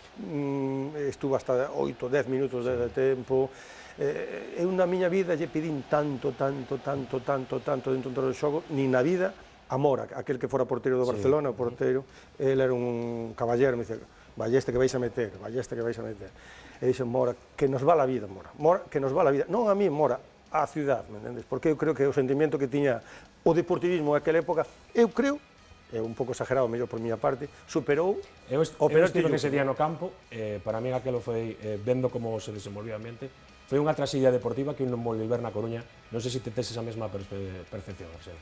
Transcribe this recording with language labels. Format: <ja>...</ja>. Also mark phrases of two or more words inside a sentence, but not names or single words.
<es>Estuvo hasta 8-10 minutos de tempo.</es> <gl>Eu na miña vida lle pedín tanto dentro do xogo, nin na vida a Mora, aquel que fora porteiro do Barcelona, o porteiro, ele era un caballero,</gl> <es>me dice,</es> <gl>Ballesta que vais a meter. E dixen, Mora,</gl> <es>que nos va la vida, Mora, que nos va la vida.</es> <gl>Non a mí, Mora, a ciudad, me entendes? Porque eu creo que o sentimento que tiña o deportivismo naquela época, eu creo, é un pouco exagerado, mellor por miña parte, superou o penalti que se día no campo, para mí aquelo foi, vendo como se desenvolvía a mente, foi unha traxedia deportiva que un non volve ver na Coruña. Non sei se te tes esa mesma percepción, Arsenio.</gl>